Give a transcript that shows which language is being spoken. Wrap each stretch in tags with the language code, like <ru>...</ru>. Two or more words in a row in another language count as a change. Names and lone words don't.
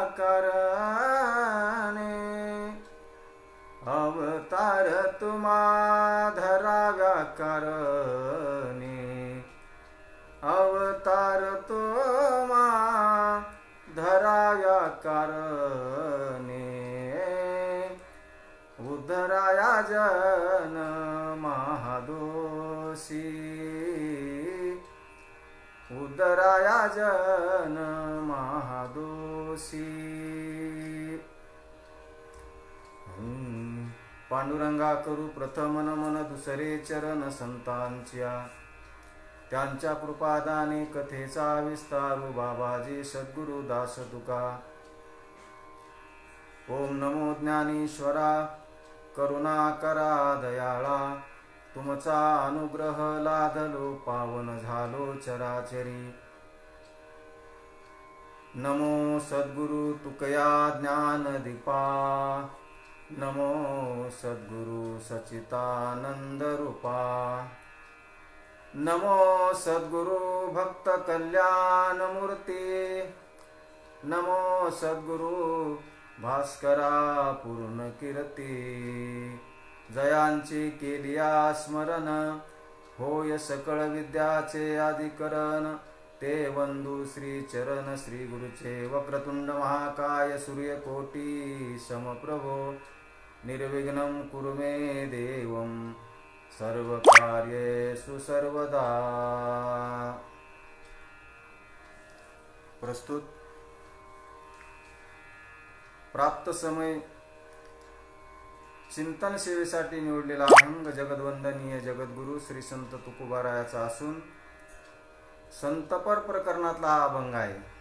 <mr>कारणे, अवतार तुम्हा धराव्या कारणे, अवतार तुम्हा धराव्या कारणे, उदराया जन महादोषी, उदराया जन महादोषी। पांडुरंगा करू प्रथम नमन दुसरे चरण संतांच्या, त्यांच्या कृपादाने कथेचा विस्तारू बाबाजी सद्गुरु दास तुका। ओम नमो ज्ञानेश्वरा करुणा करा दयाळा, तुमचा अनुग्रह लादलो पावन झालो चराचरी। नमो सद्गुरु तुकया ज्ञान दीपा, नमो सद्गुरु सच्चिदानंद रूपा। नमो सद्गुरु भक्त कल्याण मूर्ती, नमो सद्गुरु भास्करा पूर्ण कीर्ती। जयांची केलिया स्मरण, होय सकळ विद्याचे अधिकरण। ते वंदू श्री चरण श्री गुरुचे,</mr> <sa>वक्रतुंड महाकाय सूर्यकोटी समप्रभो। निर्विघ्नं कुरु मे देवं, सर्वकार्येषु सर्वदा।</sa> <mr>प्रस्तुत प्राप्त समय चिंतन सेवेसाठी निवडलेला अभंग जगद्वंदनीय जगद्गुरु श्री संत तुकोबारायाचा असून संतपर प्रकरणातला हा अभंग आहे।</mr>